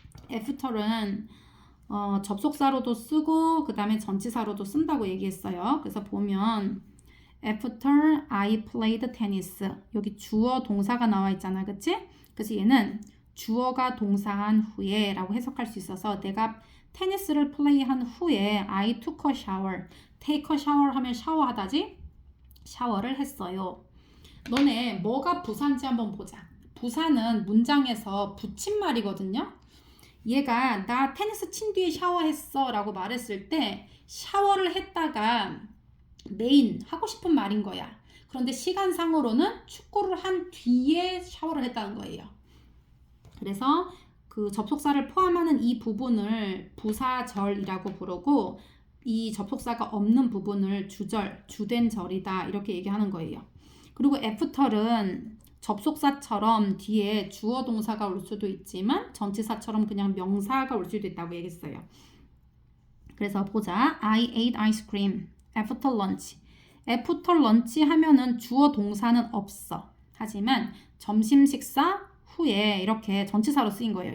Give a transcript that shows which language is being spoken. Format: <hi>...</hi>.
<ko>after는 접속사로도 쓰고 그 다음에 전치사로도 쓴다고 얘기했어요. 그래서 보면</ko> <en>after I played tennis</en> <ko>여기 주어 동사가 나와 있잖아. 그치? 그래서 얘는 주어가 동사한 후에 라고 해석할 수 있어서 내가 테니스를 플레이한 후에</ko> <en>I took a shower. take a shower</en> <ko>하면 샤워하다지? 샤워를 했어요. 너네 뭐가 부사인지 한번 보자. 부사는 문장에서 붙임말이거든요. 얘가 나 테니스 친 뒤에 샤워했어 라고 말했을 때 샤워를 했다가 메인 하고 싶은 말인 거야. 그런데 시간상으로는 축구를 한 뒤에 샤워를 했다는 거예요. 그래서 그 접속사를 포함하는 이 부분을 부사절이라고 부르고 이 접속사가 없는 부분을 주절, 주된 절이다 이렇게 얘기하는 거예요. 그리고 after는 접속사처럼 뒤에 주어 동사가 올 수도 있지만 전치사처럼 그냥 명사가 올 수도 있다고 얘기했어요. 그래서 보자.</ko> <en>I ate ice cream after lunch. after lunch</en> <ko>하면은 주어 동사는 없어. 하지만 점심 식사 후에 이렇게 전치사로 쓰인 거예요.</ko>